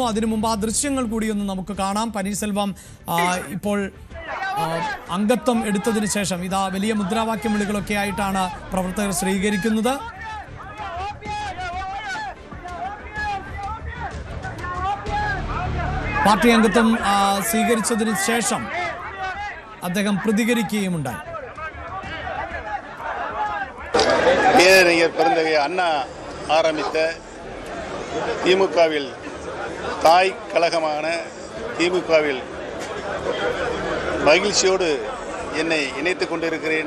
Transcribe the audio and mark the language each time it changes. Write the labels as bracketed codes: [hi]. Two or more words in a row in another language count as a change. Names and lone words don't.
[ml] അതിനു മുമ്പ് ആ ദൃശ്യങ്ങൾ കൂടിയൊന്ന് നമുക്ക് കാണാം. പനീർസെൽവം ഇപ്പോൾ അംഗത്വം എടുത്തതിന് ശേഷം ഇതാ വലിയ മുദ്രാവാക്യം വിളികളൊക്കെ ആയിട്ടാണ് പ്രവർത്തകർ സ്വീകരിക്കുന്നത്. പാർട്ടി അംഗത്വം സ്വീകരിച്ചതിന് ശേഷം അദ്ദേഹം പ്രതികരിക്കുകയുമുണ്ടായി. [ta] பேரறிஞர் பெருந்தகை அண்ணா ஆரம்பித்த திமுகவில் தாய் கழகமான திமுகவில் மகிழ்ச்சியோடு என்னை இணைத்துக் கொண்டிருக்கிறேன்.